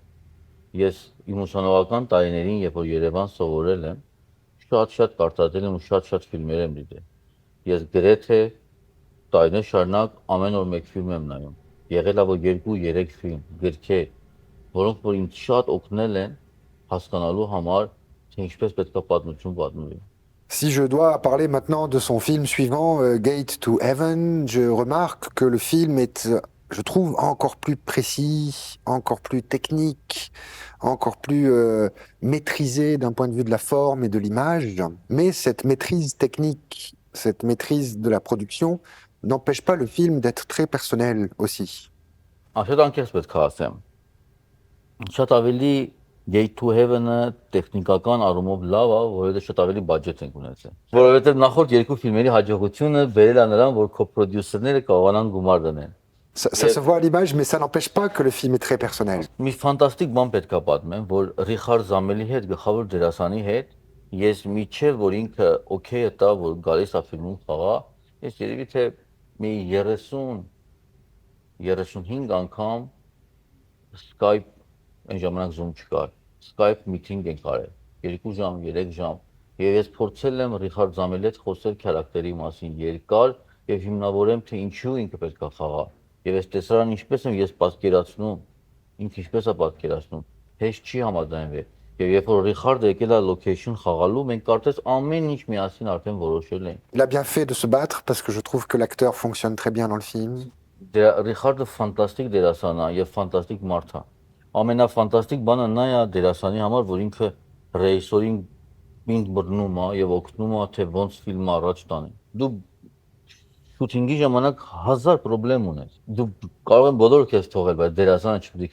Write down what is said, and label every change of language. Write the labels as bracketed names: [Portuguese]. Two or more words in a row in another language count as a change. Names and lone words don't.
[Armenian] Ես իմ ուսանողական տարիներին, երբ որ Երևան սովորել եմ, շատ կարդացել եմ ու շատ ֆիլմեր եմ դիտել։ Ես գրեթե տարիներ շարունակ ամեն օր մեկ ֆիլմ եմ նայում։ Եղել է որ 2-3 ֆիլմ, գրքեր, որոնք որ ինձ շատ օգնել են հասկանալու համար, թե ինչպես պետք է պատմություն պատմվի։ [French] Si je dois parler maintenant de son film suivant, Gate to Heaven, je remarque que le film est, je trouve, encore plus précis, encore plus technique, encore plus maîtrisé d'un point de vue de la forme et de l'image. Mais cette maîtrise technique, cette maîtrise de la production n'empêche pas le film d'être très personnel aussi. [Armenian] Շատ անկեղծ պետք է ասեմ։ Շատ ավելի Gate to Heaven-ը տեխնիկական առումով լավ է, որովհետեւ շատ ավելի բյուջետ են ունեցել։ Որովհետեւ նախորդ երկու ֆիլմերի հաջողությունը բերել է նրան, որ կոպրոդյուսերները կարողանան գումար դնել։ [French] Ça se voit à l'image, mais ça n'empêche pas que le film est très personnel. [Armenian] Մի ֆանտաստիկ բան պետք է պատմեմ, որ Ռիխարդ Զամելի հետ, գլխավոր դերասանի հետ, ես միջև որ ինքը օքեյ տա, որ գալիս է ֆիլմում խաղա, ես երևի թե մի 30-35 անգամ Skype այն ժամանակ Zoom չկար, Skype meeting ենք արել, 2 ժամ, 3 ժամ, եւ ես փորձել եմ Ռիխարդ Զամելի հետ խոսել քարակտերի մասին երկար եւ հիմնավորեմ թե ինչու ինքը պետք է խաղա։ Եվ այս տեսարանը ինչպես եմ ես պատկերացնում, ինքը ինչպես է պատկերացնում, հեշտ չի համաձայնվել։ Եվ երբ որ Ռիխարդը եկել է location խաղալու, մենք կարծես ամեն ինչ միասին արդեն որոշել ենք։ [French] Il a bien fait de se battre parce que je trouve que l'acteur fonctionne très bien dans le film. [Armenian] Ռիխարդը ֆանտաստիկ դերասան է եւ ֆանտաստիկ մարդ է։ Ամենաֆանտաստիկ բանը նա է դերասանի համար, որ ինքը ռեժիսորին ինձ բռնում է եւ օգնում է թե ոնց ֆիլմը առաջ տանի։ Դու շութինգի ժամանակ 1000 խնդրեմ ունես։ Դու կարող ես բոլորը քեզ թողել, բայց դերասանը չպետք է